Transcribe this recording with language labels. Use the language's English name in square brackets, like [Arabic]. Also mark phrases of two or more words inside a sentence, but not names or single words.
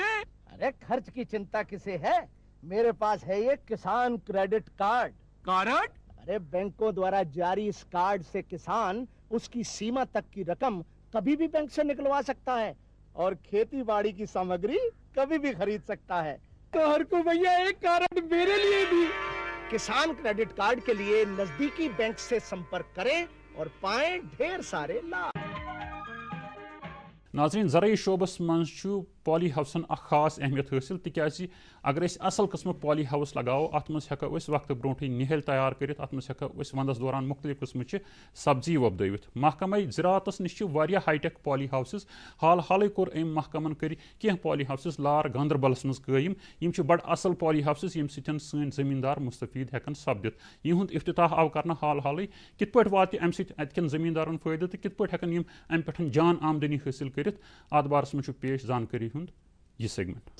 [Hindi] अरे ख़र्च की चिंता किसे है मेरे पास है यह किसान क्रेडिट कार्ड अरे बैंकों द्वारा जारी इस कार्ड से किसान इस की सीमा तक की रक़म कभी भी बैंक से निकलवा सकता है और खेती बाड़ी की सामग्री कभी भी ख़रीद सकता है तो हर को भैया एक कार्ड मेरे लिए भी किसान क्रेडिट कार्ड के लिए नज़दीकी बैंक से संपर्क करें और पाएं ढेर सारे लाभ [Kashmiri] ناظرین زرعی شعبس منٛز چھُ پالی ہاؤسن اکھ خاص اہمیت حٲصِل تِکیازِ اگر أسۍ اصل قٕسمُک پالی ہاؤس لگاوو اتھ منٛز ہٮ۪کو أسۍ وقتہٕ برونٛٹھٕے نِہٕلۍ تیار کٔرِتھ اتھ منٛز ہٮ۪کو أسۍ ونٛدس دوران مختلف قٕسمٕچہِ سبزی وۄپدٲوِتھ محکمے زراعتس نِش چھِ واریاہ [English] high tech poly houses [Kashmiri] حالٕے کوٚر أمۍ محکمن کٔرۍ کینٛہہ پالی ہاؤسز لار گاندربلس منٛز قٲیِم یِم چھِ بڑٕ اصل پالی ہاؤسز ییٚمہِ سۭتۍ سٲنۍ زٔمیٖندار مُستفیٖد ہٮ۪کن سپدِتھ یِہُنٛد افتتاح آو کرنہٕ حالٕے کِتھ پٲٹھۍ واتہِ اَمہِ سۭتۍ اَتہِ کٮ۪ن زٔمیٖندارن فٲیدٕ تہٕ کِتھ پٲٹھۍ ہٮ۪کن یِم اَمہِ پٮ۪ٹھ جان آمدنی حٲصِل کٔرِتھ اتھ بارس منٛز چھُ پیش زانکٲری ہُنٛد یہ سیگمنٹ